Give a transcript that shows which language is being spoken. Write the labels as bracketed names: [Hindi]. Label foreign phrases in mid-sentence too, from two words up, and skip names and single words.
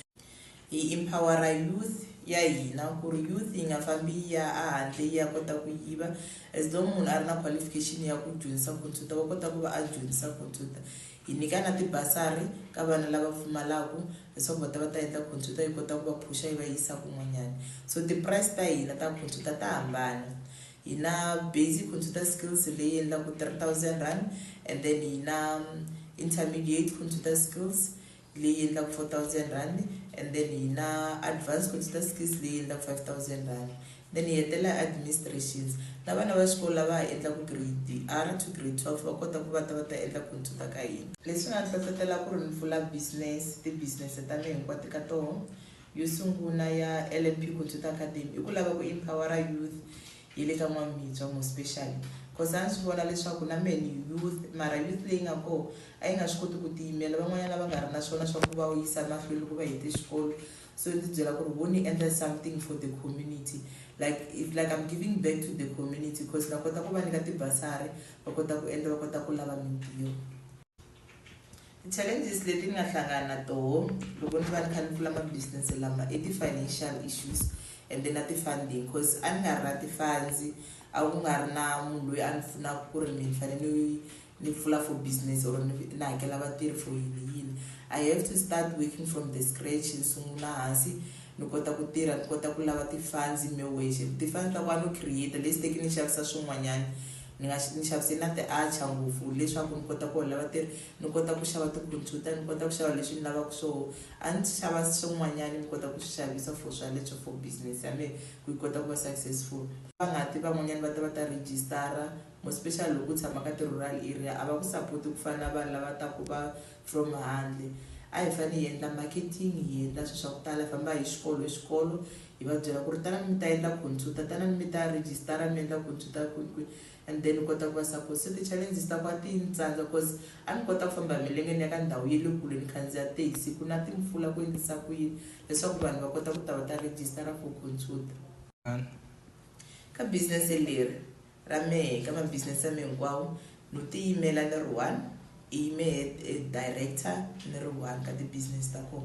[Tsonga] Hi empowera youth ya hina ku ri youth yi nga fambi ya handle ya kota ku yiva [English] as long [Tsonga] munhu a ri na qualification ya ku dyondzisa computer va kota ku va a dyondzisa computer. Hi nyika na tibasari ka vana lava pfumalaku leswaku va ta endla computer yi kota ku va phusha yi va yisa kun'wanyana. So ti-price ta hina ta computer ta hambana. Hi na [English] basic computer skills [Tsonga] leyi endlaku 3,000 [English] rand and then [Tsonga] hi na [English] intermediate computer skills [Tsonga] leyi endlaku 4,000 [English] rand and then [Tsonga] hi na [English] advanced computer skills [Tsonga] leyi endlaku 5,000 rand. Then hi hetela administrations na vana va xikolo lava ha endlaku [English] grade R to grade 12 [Tsonga] va kota ku va ta endla computer ka hina. Leswi nga hlohlotela ku ri ni pfula business ti-business ta mina hinkwato ka toho yo sungula ya LNP Computer Academy i ku lava ku empowera youth yi le ka N'wamitswa mo [English] specially cause [Tsonga] a ni swi vona leswaku na [English] many youth [Tsonga] mara youth leyi nga koho a yi nga swi koti ku tiyimela van'wanyana va nga ri na swona swa ku va yisa mahlweni ku va hete xikolo. So ni byela ku ri vo ni endla [English] something for the community like I'm giving back to the community cause [Tsonga] na kota ku va nyika tibasari va kota ku endla va kota ku lava mintirho. Ti-challenges leti ni nga hlangana na toho loko ni va ni kha ni pfula ma-business lama i [English] ti-financial issues and then [Tsonga] na [English] ti-funding cause [Tsonga] a ni nga ri na ti-funds a ku nga ri na munhu loyi a ni pfunaka ku ri ni fanele ni pfula [English] for business [Tsonga] or ni hakela vatirhi for yini. [English] I have to start working from the scratch [Tsonga] ni sungula hansi ni kota ku tirha ni kota ku lava ti-funds me wexe ti-funds ta ku va no create leswi teki ni xavisa swin'wanyana ni xavise na ti-archer ngopfu leswaku ni kota ku hola vatirhi ni kota ku xava ti-computer ni kota ku xava leswi ni lavaka swoho a ni xava swin'wanyana ni kota ku swi xavisa for swaleswo [English] for business [Tsonga] ya mehe ku yi kota ku va successful. Va nga ti van'wanyana va ta registara mo special loko u tshama ka [English] ti-rural area [Tsonga] a va ku support ku fana na vanhu lava taku va from handle. A hi fanele hi endla marketing hi endla swilo swa ku tala hi famba hi xikolo hi va byela ku ri tanani mi ta endla computer tanani mi ta registara mi endla computer [English] and then [Tsonga] kota ku va support. So ti-challenges ta ku a ti ntsandza cause a ni kota ku famba hi milenge ni ya ka ndhawu ya le kule ni khandziya taxi ku na timpfula ku endlisa ku yini leswaku vanhu va kota ku ta va ta registara [English] for computer. [Tsonga] Ka business leri ra mehe ka ma-business ya mehe hinkwawo no tiyimela ni ri one i yime director ni ri one ka ti-business ta kona.